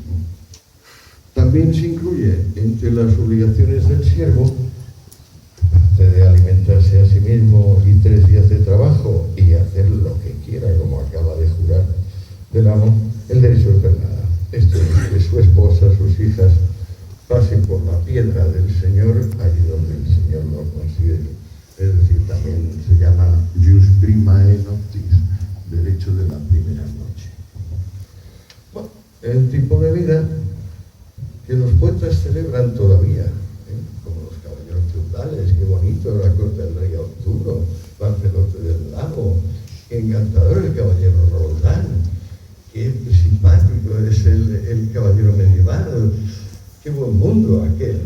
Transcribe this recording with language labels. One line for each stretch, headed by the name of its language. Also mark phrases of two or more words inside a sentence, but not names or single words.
Spanish: También se incluye entre las obligaciones del siervo, aparte de alimentarse a sí mismo y 3 días de trabajo y hacer lo que quiera, como acaba de jurar del amo, el derecho de pernada. Esto es que su esposa, sus hijas, pasen por la piedra del Señor allí donde el Señor lo considere. Es decir, también se llama
Latin: jus primae noctis,
Spanish: derecho de la primera noche. Bueno, el tipo de vida que los poetas celebran todavía, como los caballeros feudales, qué bonito la corte del rey Arturo, Lancelote del Lago, qué encantador el caballero Roldán, qué simpático es el caballero medieval, qué buen mundo aquel.